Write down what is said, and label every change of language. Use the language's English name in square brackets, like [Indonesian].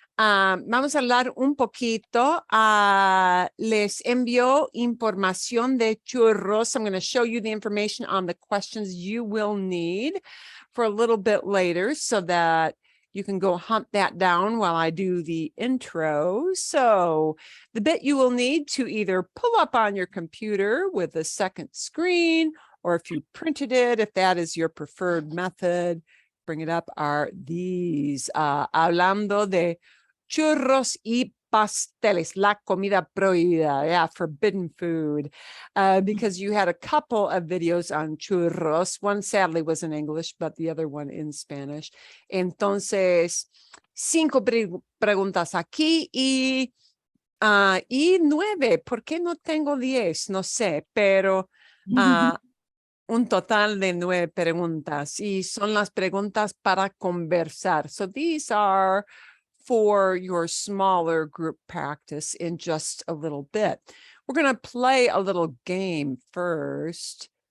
[Spanish] Vamos a hablar un poquito. Les envío información de churros. [English] I'm going to show you the information on the questions you will need for a little bit later so that you can go hunt that down while I do the intro. So the bit you will need to either pull up on your computer with a second screen, or if you printed it, if that is your preferred method, bring it up, are these. [Spanish] Hablando de churros y pasteles, la comida prohibida, [English] yeah, forbidden food, because you had a couple of videos on churros. One sadly was in English, but the other one in Spanish. [Spanish] Entonces, 5 preguntas aquí y 9. ¿Por qué no tengo 10? No sé, pero un total de 9 preguntas y son las preguntas para conversar. [English] So these are for your smaller group practice in just a little bit. We're going to play a little game first.